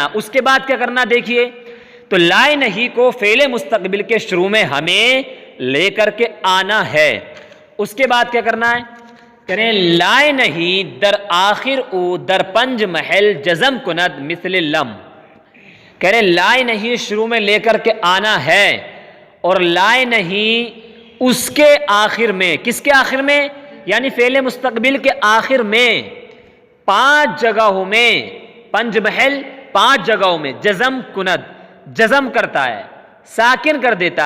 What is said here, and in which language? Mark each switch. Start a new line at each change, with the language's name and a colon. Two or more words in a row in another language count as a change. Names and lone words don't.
Urdu: اس کے بعد کیا کرنا دیکھیے، تو لائے نہیں کو فعل مستقبل کے شروع میں ہمیں لے کر کے آنا ہے۔ اس کے بعد کیا کرنا ہے؟ کریں لائے نہیں
Persian: در آخر او در پنج محل جزم کند مثل لم۔
Urdu: کریں لائے نہیں شروع میں لے کر کے آنا ہے، اور لائے نہیں اس کے آخر میں، کس کے آخر میں؟ یعنی فعل مستقبل کے آخر میں 5 جگہوں میں،
Persian: پنج محل
Urdu: 5 جگہوں میں
Persian: جزم کند،
Urdu: جزم کرتا ہے، ساکن کر دیتا ہے۔